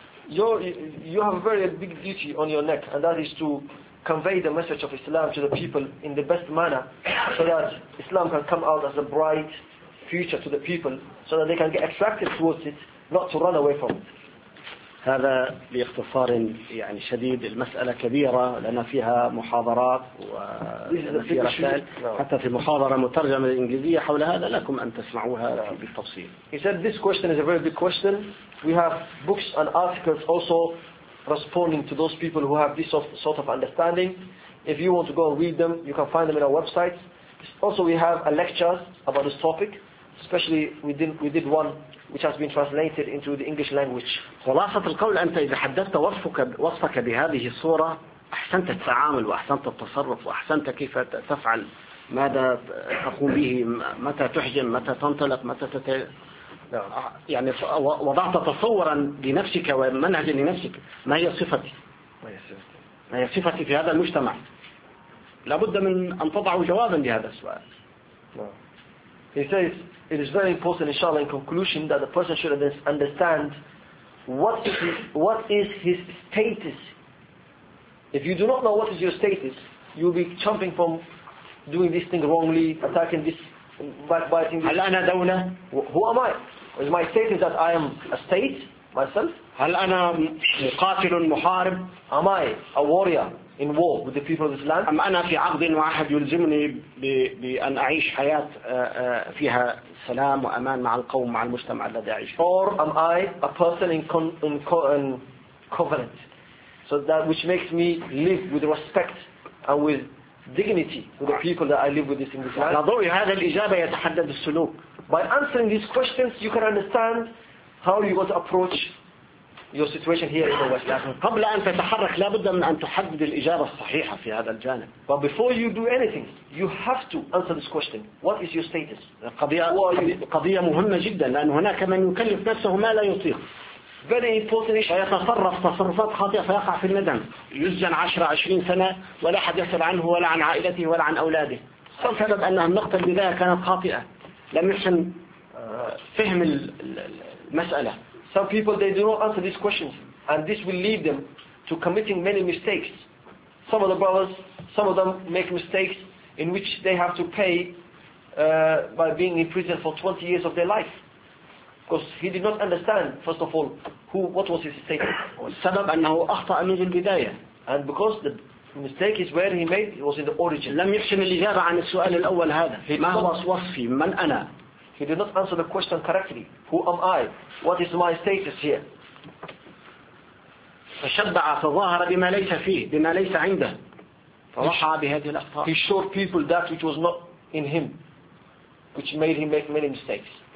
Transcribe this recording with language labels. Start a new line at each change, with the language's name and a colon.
English: You have a very big duty on your neck, and that is to convey the message of Islam to the people in the best manner so that Islam can come out as a bright future to the people so that they can get attracted towards it, not to run away from it.
Arabic: هذا باختصار يعني شديد المسألة كبيرة لأن فيها محاضرات وفي رسائل حتى في محاضرة مترجمة للإنجليزية حول هذا لكم أن تسمعوها بالتفصيل.
English: He said this question is a very big question. We have books and articles also responding to those people who have this sort of understanding. If you want to go and read them, you can find them in our website. Also, we have a lecture about this topic, especially we did one which has been translated into the English language.
Arabic: خلاصة القول أنت إذا حددت وصفك بهذه الصورة أحسنت التعامل وأحسنت التصرف وأحسنت كيف تفعل ماذا تقوم به متى تحجم متى تنطلق متى يعني وضعت تصورا لنفسك ومنهجا لنفسك ما هي صفتي ما هي صفتي في هذا المجتمع لابد من أن تضع جوابا لهذا السؤال.
English: He says it is very important inshallah in conclusion that the person should understand what is his status. If you do not know what is your status, you will be jumping from doing this thing wrongly, attacking this, backbiting this.
Arabic: هل أنا دولة؟
English: Who am I? Is my status that I am a state myself?
Arabic: هل أنا مقاتل محارب؟
English: Am I a warrior in war with the people of this land?
Arabic: أم أنا في عقد واحد يلزمني بأن أعيش حياة فيها سلام وأمان مع القوم مع المجتمع الذي أعيش فيه؟
English: Or am I a person in covenant, so that which makes me live with respect and with dignity with the people that I live with in this land?
Arabic: على ضوء هذا الإجابة يتحدد السلوك.
English: By answering these questions, you can understand how you want to approach your situation here in the West.
Arabic: قبل أن تتحرك لا بد من أن تحدد الإجابة الصحيحة في هذا الجانب.
English: But before you do anything, you have to answer this question: what is your status?
Arabic: قضية مهمة جدا لأن هناك من يكلف نفسه ما لا يطيق.
English: Very important issue.
Arabic: فيتصرف تصرفات خاطئة فيقع في الندم. يسجن 10-20 سنة ولا أحد يسأل عنه ولا عن عائلته ولا عن أولاده. سبب أن النقطة البداية كانت خاطئة. لم يحسن فهم المسألة.
English: Some people they do not answer these questions, and this will lead them to committing many mistakes. Some of the brothers, some of them make mistakes in which they have to pay by being in prison for 20 years of their life. Because he did not understand, first of all, what was his mistake.
Arabic: السبب أنه أخطأ منذ البداية.
English: And because the mistake is where he made, it was in the origin.
Arabic: لم يحسن الإجابة عن السؤال الأول هذا. ما هو وصفي؟ من أنا؟
English: He did not answer the question correctly. Who am I? What is my status here?
Arabic: فشبع فظاهر بما ليس فيه بما ليس عنده فوقع بهذه الأخطاء.
English: He showed people that which was not in him, which made him make many mistakes.